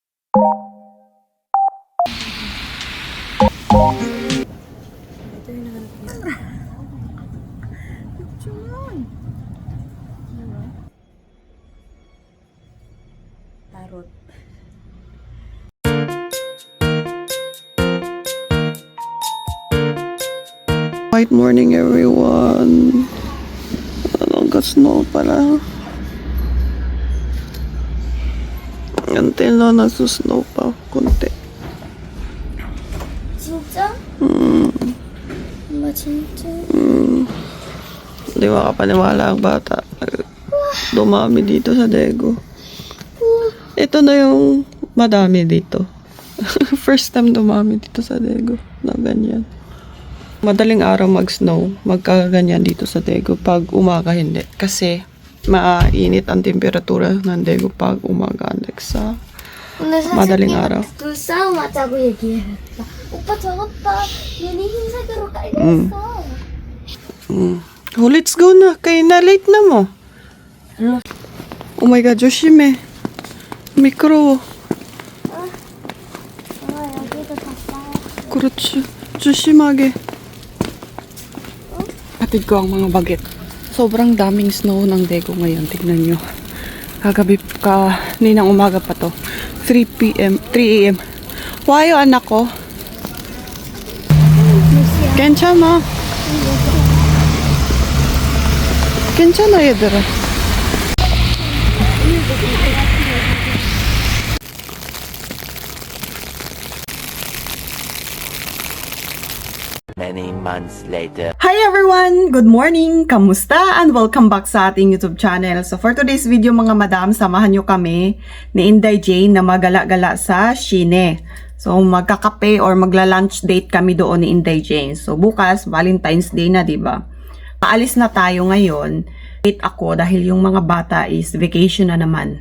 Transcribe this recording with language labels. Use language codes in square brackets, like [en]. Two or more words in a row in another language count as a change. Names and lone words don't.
[tl] Ito yung nahanap niya. Picture. Diba? Tarot. [en] Good morning everyone. [tl] Nag-snow pala. Until na nagsusnow pa konti. [ko] 진짜? 엄마 진짜? [tl] Di makapaniwala ang bata. Dumami dito sa Daegu. Ito na yung madami dito. [en] First time [tl] dumami dito sa Daegu na ganyan. Madaling araw mag-snow, magkaganyan dito sa Daegu. Pag umaga hindi. Kasi mainit ang temperatura ng Daegu pag umaga. Like sa madaling araw. [ko] 그 싸움 하자고 얘기했다. 오빠 저것봐. 얘네 흰색으로 깔렸어. [tl] Oh, [en] let's go [tl] na. Kaya na late na mo. [en] Oh my God, [ko] 조심해. 미끄러워. 여기도 다 싸워. 그렇지. 조심하게. [tl] Hatid ko ang mga bagit. Sobrang daming snow ng Daegu ngayon. Tignan nyo. Kagabi kaninang umaga pa to. 3 a.m. Wayo anak ko. 괜찮아. 괜찮아 얘들아. [en] Many months later. Hi everyone! Good morning! Kamusta? And welcome back [tl] sa ating [en] YouTube channel. [tl] So [en] for today's video [tl] mga madam, samahan nyo kami ni Inday Jane na magala-gala sa Shine. So magkakape or magla- [en] lunch date [tl] kami doon ni Inday Jane. So bukas, Valentine's Day na, diba? Paalis na tayo ngayon. Late ako dahil yung mga bata [en] is vacation [tl] na naman.